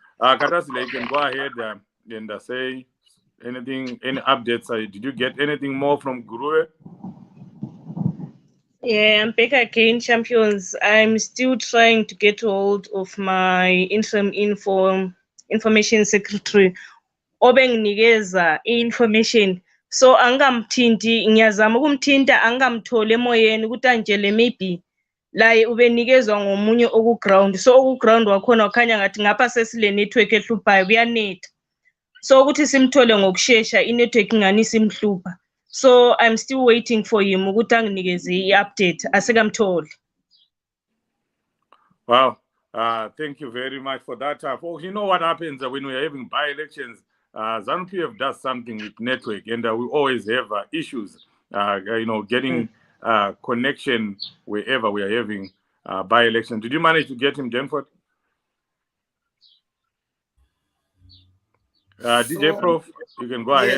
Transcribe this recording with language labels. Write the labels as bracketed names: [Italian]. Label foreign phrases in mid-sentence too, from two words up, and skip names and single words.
[English] Katazile, you can go ahead and say anything, any updates. Did you get anything more from Guru? Yeah, I'm back again, champions. I'm still trying to get hold of my interim information secretary. [North Ndebele] Obenginikeza information. So angamthinti, ngiyazama ukumthinta angamthole emoyeni ukuthi angitshele maybe laye ubenikezwa ngomunye oku-ground. So oku-ground wakhona wakhanya ngathi ngapha sesile network ehluphayo kuyanetha. So ukuthi simthole ngokushesha i-network ingani simhlupha. [English] So I'm still waiting for him [North Ndebele] ukuthi anginikeze i-update asikamtholi. [English] Wow. Thank you very much for that. Folks, you know what happens when we are having by-elections? ZANU-PF does something with network, and we always have issues, getting connection wherever we are having by-election. Did you manage to get him, Denford? DJ Prof, you can go ahead.